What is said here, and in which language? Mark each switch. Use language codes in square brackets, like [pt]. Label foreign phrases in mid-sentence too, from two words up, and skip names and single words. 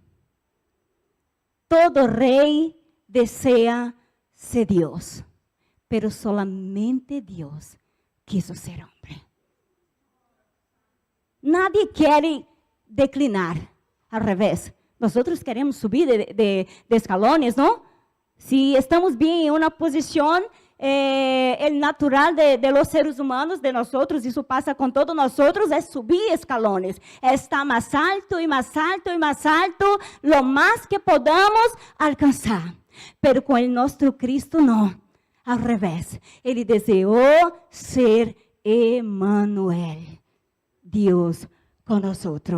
[pt] Todo rei deseja ser Deus. [es] Pero solamente Deus quiso ser homem. Nadie quer declinar. Al revés. [pt] Nós queremos subir de escalones, não? Se estamos bem em uma posição, [es] el natural de los seres humanos, de nosotros, [pt] isso passa com todos nosotros, é subir escalones, é estar mais alto e mais alto e mais alto, lo mais que podamos alcançar. Pero com o nosso Cristo não, ao revés, ele desejou ser Emmanuel, Deus conosco.